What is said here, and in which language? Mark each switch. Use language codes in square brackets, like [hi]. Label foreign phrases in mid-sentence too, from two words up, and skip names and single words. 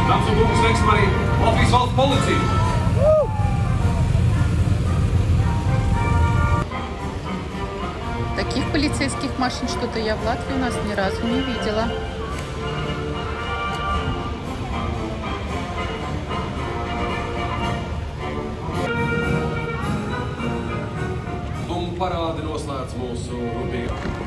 [lv] Dāmas un kungi, sveiksim arī Latvijas valsts policiju! [ru] Таких полицейских машин что-то я в Латвии у нас ни разу не видела. [lv] Un parādi noslēdz mūsu rūpīgi.